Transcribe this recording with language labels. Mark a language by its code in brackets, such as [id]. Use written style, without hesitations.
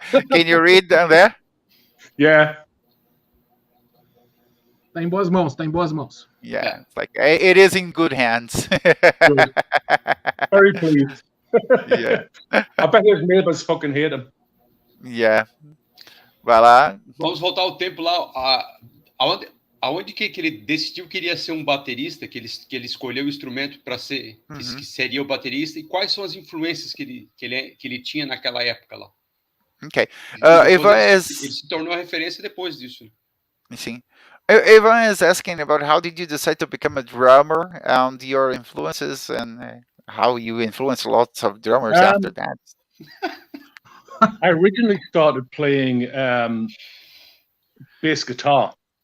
[en] Can you read down there? Yeah. [pt] Tá em boas mãos. [en] Yeah, it is in good hands. Good. Very pleased. Yeah. I bet his neighbors fucking hate him. [pt] Yeah. Vai lá. Vamos voltar ao tempo lá. Aonde que ele decidiu que iria ser um baterista, que ele escolheu o instrumento para ser, que seria o baterista, e quais são as influências que ele tinha naquela época lá? Ok. Ele se tornou a referência depois disso. Sim. [en] Ivan is asking about how did you decide to become a drummer and your influences and how you influenced lots of drummers after that. I originally started playing bass guitar.